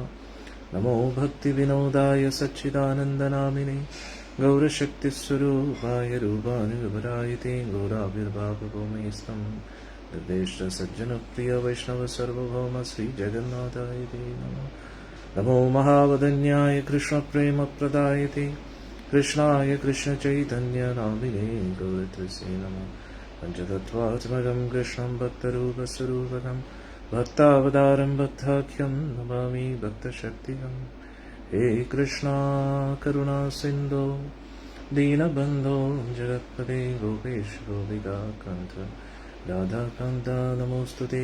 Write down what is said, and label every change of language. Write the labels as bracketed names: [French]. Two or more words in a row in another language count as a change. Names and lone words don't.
[Sanskrit] നമോ ഭക്തിവിനോദായ സച്ചിദാനന്ദനാമിനി ഗൗരശക്തിസ്വരൂപായ രൂപാനുഗപരായതേ ഗൗരാവിർഭാവഭൂമേസ്തം നിർദ്ദേശസജ്ജനപ്രിയ വൈഷ്ണവ സർവഭൗമ ശ്രീജഗന്നാഥായ തേ നമഃ. നമോ മഹാവദന്യായ കൃഷ്ണപ്രേമപ്രദായതേ കൃഷ്ണായ കൃഷ്ണചൈതന്യനാമിനേ ഗൗരത്വസേ നമഃ. पञ्चतत्त्वात्मकं कृष्णं भक्तरूपस्वरूपकं भक्तावतारं भक्ताख्यं नमामि भक्तशक्तिकम्। हे कृष्णा करुणा सिन्धो दीनबन्धो जगत्पते गोपेश गोपिकान्त राधाकान्त नमोऽस्तुते।